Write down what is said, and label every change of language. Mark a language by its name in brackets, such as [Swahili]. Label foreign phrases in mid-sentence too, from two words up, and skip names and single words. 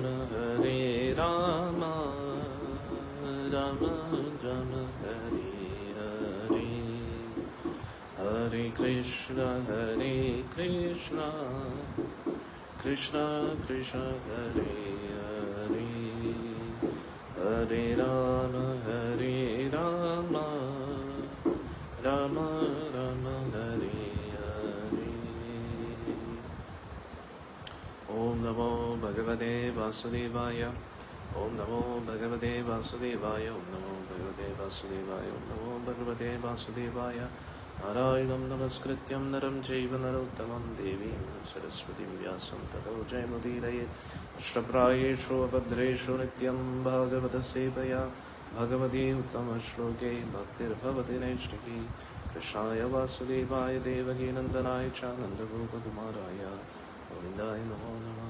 [Sanskrit] രാമ രാമ ഹരേ ഹരേ ഹരേ കൃഷ്ണ കൃഷ്ണ കൃഷ്ണ ഹരേ ഹരേ ഹരേ രാമ രാമ രാമ ഹരേ ഹരേ. ഓം നമോ ഭഗവതേ വാസുദേവായ ഓം നമോ ഭഗവതേ വാസുദേവായ ഓം നമോ ഭഗവതേ വാസുദേവായ ഓം നമോ ഭഗവതേ വാസുദേവായ നാരായണം നമസ്കൃത്യം നരം ചൈവ നരോത്തമം ദേവീം സരസ്വതീം വ്യാസം തതോ ജയമുദീരയേത് അഷ്ടപ്രായേഷു അഭദ്രേഷു നിത്യം ഭാഗവത സേവയാ ഭഗവതി ഉത്തമശ്ലോകേ ഭക്തിർഭവതി നൈഷ്ഠികി കൃഷ്ണായ വാസുദേവായ ദേവകീ നന്ദനായ ച നന്ദഗോപകുമാരായ ഗോവിന്ദായ നമോ നമഃ.